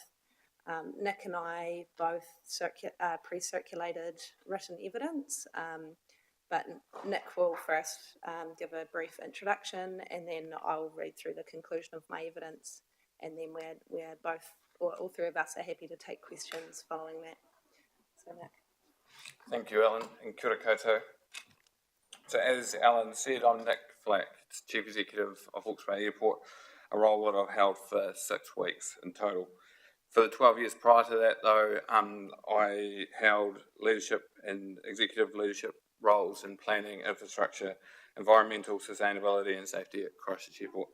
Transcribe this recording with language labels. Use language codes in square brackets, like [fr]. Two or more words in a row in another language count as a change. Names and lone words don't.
[en] Nick and I both pre-circulated written evidence, but Nick will first give a brief introduction, and then I'll read through the conclusion of my evidence, and then we're both, or all three of us, are happy to take questions following that. So Nick. Thank you, Alan, and [mi] kia ora koutou. [en] So as Alan said, I'm Nick Flack, Chief Executive of Hawke's Bay Airport, a role that I've held for 6 weeks in total. For the 12 years prior to that, though, I held leadership and executive leadership roles in planning, infrastructure, environmental sustainability and safety at Christchurch Airport.